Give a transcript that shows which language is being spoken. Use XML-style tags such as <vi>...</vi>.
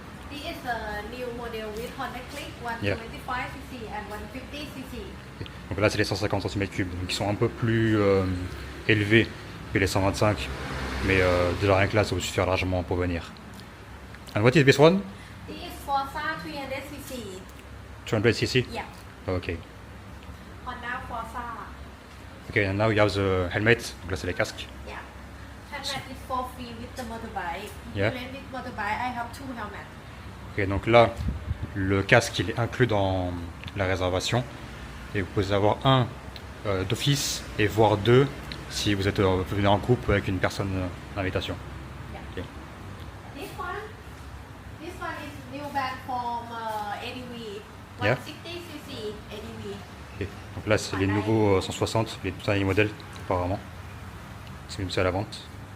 <en>This is a new model with Honda Click 125cc and 150cc.</en> <fr>Donc là c'est les 150 cm3, donc ils sont un peu plus élevés que les 125, mais déjà rien que là ça vous suffira largement pour venir.</fr> <en>And what is this one? This is Forza 300cc. 200cc? Yeah. Ok. Honda Forza. Ok, and now you have the helmet,</en> <fr>donc là c'est les casques.</fr> <en>Yeah. Helmet is for free with the motorbike. Yeah. If you rent with motorbike, I have 2 helmets.</en> <fr>Ok, donc là le casque il est inclus dans la réservation et vous pouvez avoir un d'office et voire 2 si vous êtes venu en couple avec une personne d'invitation.</fr> <en>Yeah. This one is new bag from ADV. Yeah. 160cc ADV.</en> <fr>Ok, donc là c'est les nouveaux 160, les tout derniers modèles apparemment. C'est même ça à la vente.</fr>